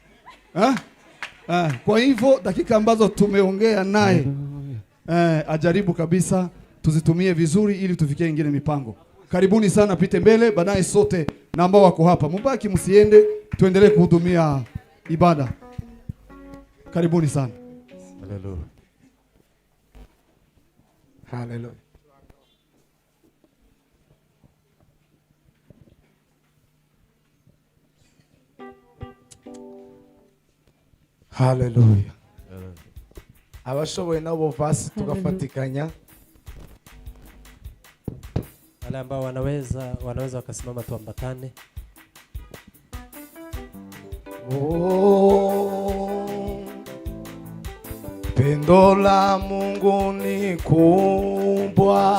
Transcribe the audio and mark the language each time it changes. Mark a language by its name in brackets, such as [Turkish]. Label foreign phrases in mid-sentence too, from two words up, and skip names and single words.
[Swahili] Kwa hivyo dakika ambazo tumeongea naye ajaribu kabisa tuzitumie vizuri ili tufikie ingine mipango. Karibuni sana, pite mbele, baadaye sote na ambao wako hapa mbaki, msiende, tuendelee kuhudumia ibada. Karibuni sana. Haleluya. Haleluya. Haleluya. [Rundi] Abashoboye nabo vasi tugafatikanya. [Swahili] Wale ambao wanaweza wakasimama tuambatane. Pendo la Mungu ni kubwa.